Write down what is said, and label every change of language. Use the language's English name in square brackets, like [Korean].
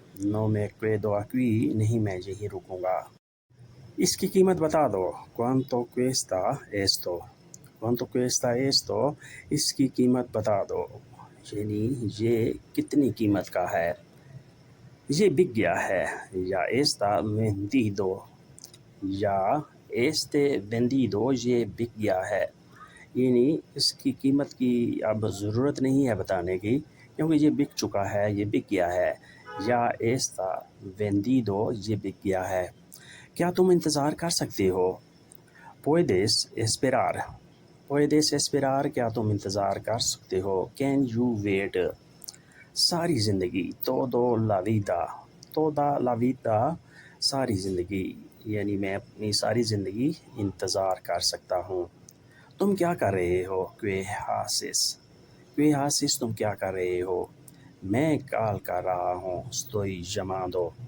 [Hindi] no me quedo aquí, नहीं मैं यहीं रुकूँगा। इसकी कीमत बता दो। ¿Cuánto cuesta esto? [Spanish] ¿Cuánto cuesta esto? [Hindi] इसकी कीमत बता दो, यानी ये कितनी कीमत का है। ये बिक गया है। [Spanish] या está vendido। [Hindi] या este vendido, ये बिक गया है, यानी इसकी कीमत की अब ज़रूरत नहीं है बताने की, क्योंकि ये बिक चुका है, ये बिक गया है। या está vendido, ये बिक गया है। क्या तुम इंतज़ार कर सकते हो। [Spanish] puedes esperar। [Hindi] puedes esperar, क्या तुम इंतज़ार कर सकते हो। [English] can you wait। [Spanish] सारी ज़िंदगी, toda la vida। [Hindi] toda la vida, सारी ज़िंदगी, यानी मैं अपनी सारी ज़िंदगी इंतज़ार कर सकता हूँ। तुम क्या कर रहे हो। ¿Qué haces? ¿Qué haces, तुम क्या कर रहे हो। मैं कॉल कर रहा हूँ। estoy llamando।